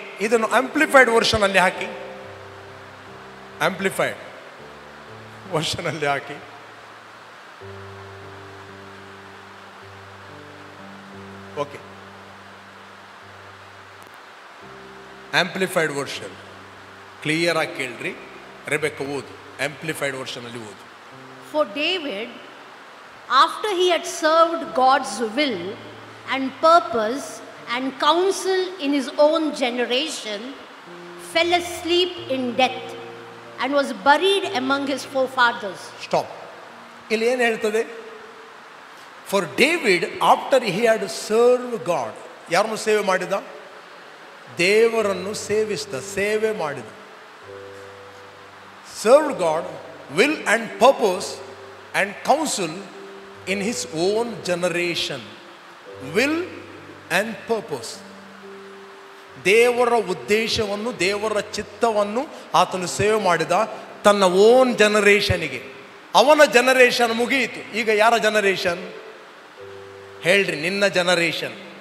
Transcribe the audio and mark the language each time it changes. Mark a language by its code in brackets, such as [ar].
[kn] ಇದನ್ನು amplified version ಅಲ್ಲಿ ಹಾಕಿ, amplified version ಅಲ್ಲಿ ಹಾಕಿ. ಓಕೆ, ಆಂಪ್ಲಿಫೈಡ್ ವರ್ಷನ್ ಕ್ಲಿಯರ್ ಆಗಿ ಕೇಳ್ರಿ. ರೆಬೆಕ್ಕ ಓದು, ಆಂಪ್ಲಿಫೈಡ್ ವರ್ಷನ್ ಅಲ್ಲಿ ಓದು. [en] For David, after he had served God's will and purpose and counsel in his own generation, fell asleep in death and was buried among his forefathers. Stop. [kn] ಇಲ್ಲಿ ಏನು ಹೇಳ್ತದೆ? [en] For David, after he had served God, [kn] ಯಾರನ್ನು ಸೇವೆ ಮಾಡಿದ? ದೇವರನ್ನು ಸೇವೆ ಮಾಡಿದ. [en] Served God, will and purpose and counsel in his own generation will and purpose. [kn] ದೇವರ ಉದ್ದೇಶವನ್ನು, ದೇವರ ಚಿತ್ತವನ್ನು ಆತನು ಸೇವೆ ಮಾಡಿದ ತನ್ನ ಓನ್ ಜನರೇಷನಿಗೆ. ಅವನ ಜನರೇಷನ್ ಮುಗಿಯಿತು. ಈಗ ಯಾರ ಜನರೇಷನ್ ಹೇಳ್ರಿ? ನಿನ್ನ ಜನರೇಷನ್.